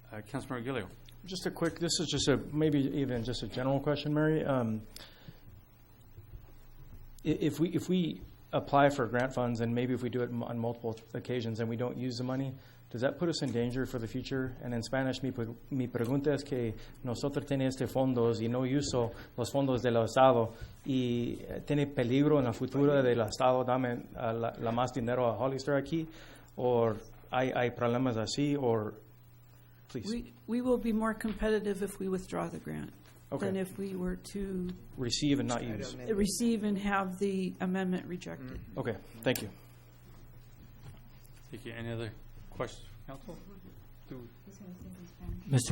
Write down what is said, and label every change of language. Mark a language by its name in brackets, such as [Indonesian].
[English] Councilmember Gilio. Just a quick, this is just maybe even just a general question, Mary. If we apply for grant funds and maybe if we do it on multiple occasions and we don't use the money, does that put us in danger for the future? And in Spanish, [Spanish] mi pregunta es que nosotros tenemos este fondos y no uso los fondos del Estado y tiene peligro en el futuro del Estado dame la más dinero a Hollister aquí, o hay problemas así, [English] or please. We will be more competitive if we withdraw the grant than if we were to receive and not use. Receive and have the amendment rejected. Okay, thank you. Thank you. Any other questions, Council? Mr.